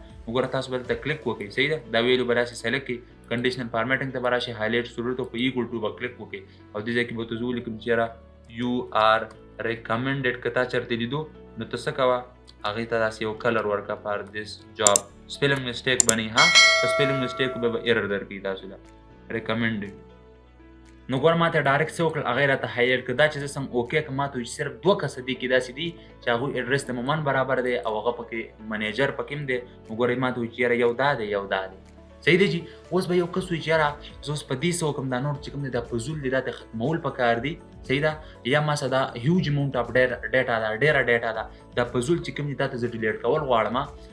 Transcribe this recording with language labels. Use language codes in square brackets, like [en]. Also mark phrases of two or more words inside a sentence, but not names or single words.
[ps] وګوره تاسو به دلته کلیک وکړئ، صحیح ده، دا ویلو به راشي سلیکټ کړئ، [en] conditional formatting [ps] ته به راشي، هایلایټ ضرورت او په [en] equal to [ps] به کلیک وکړئ، او دې ځای کې به ورته زه ولیکم چې یاره [en] you are recommended [ps] که تا چېرته لیدو، نو ته څه کوه، هغې ته داسې یو کلر ورکړه [en] for this job. spelling mistake [ps] به نه وي، ها که [en] spelling mistake [ps] بیا به ایرر درکړي تاسو ته ریکمنډډ. نو ګوره ما ته ډایرکټ څه وکړل، هغې راته هایلایټ کړه. دا چې زه سم اوکې کړم، ما ته وایي صرف دوه کسه دې کې داسې دي چې هغوی اډرس د مومن برابر دی او هغه پکې منیجر پکې هم دی. نو ګوره ما ته وایي چې یاره یو دا دی، یو دا دی، صحیح دی جي. اوس به یو کس وایي چې یاره زه اوس په دې څه وکړم، دا نور چې کوم دی دا فضول دی، دا ته ختمول پکار دي، صحیح ده، یا ما سره دا [en] huge amount of data [ps] ده، ډېره ډیټا ده، دا فضول چې کوم دی دا ته زه ډیلیټ کول غواړم.